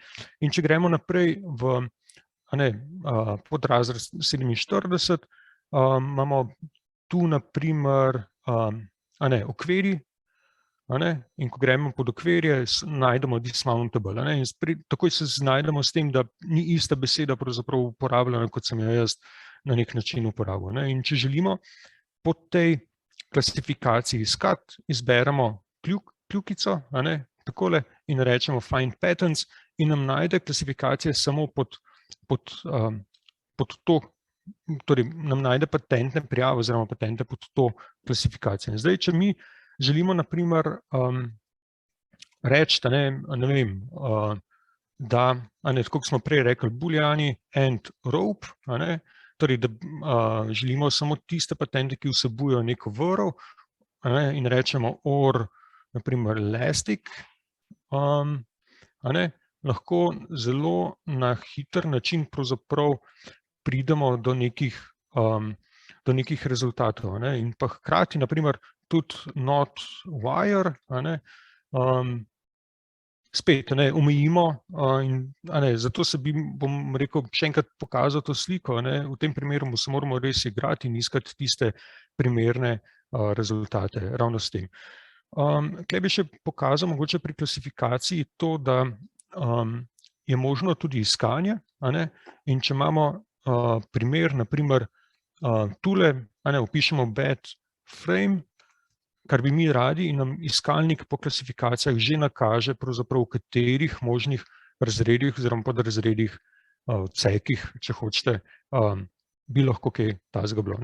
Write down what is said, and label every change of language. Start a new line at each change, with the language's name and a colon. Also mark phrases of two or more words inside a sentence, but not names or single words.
Slovenian: In če gremo naprej v podrazred 47, imamo tu naprimer okvirji, in ko gremo pod okvirje, najdemo dismountable. In takoj se znajdemo s tem, da ni ista beseda pravzaprav uporabljena, kot sem jo jaz na nek način uporabil. In če želimo po tej klasifikaciji iskati, izberemo kljukico, takole, in rečemo
English: find patterns,
Slovenian: in nam najde klasifikacije samo pod to, torej nam najde patentne prijave oziroma patente pod to klasifikacijo. Zdaj, če mi želimo, naprimer, reči, da, tako kot smo prej rekli, booleani
English: and rope,
Slovenian: torej, da želimo samo tiste patente, ki vsebujejo neko vrv, in rečemo or, naprimer, elastic, lahko zelo na hiter način pravzaprav pridemo do nekih rezultatov. In pa hkrati, naprimer, tudi
English: not wire,
Slovenian: spet omejimo, in zato bom rekel, še enkrat pokazal to sliko. V tem primeru se moramo res igrati in iskati tiste primerne rezultate ravno s tem. Tukaj bi še pokazal mogoče pri klasifikaciji to, da je možno tudi iskanje, in če imamo primer, naprimer, tule, opišemo
English: bed frame,
Slovenian: kar bi mi radi, in nam iskalnik po klasifikacijah že nakaže, pravzaprav v katerih možnih razredih oziroma podrazredih, odsekih, če hočete, bi lahko kaj takega bilo.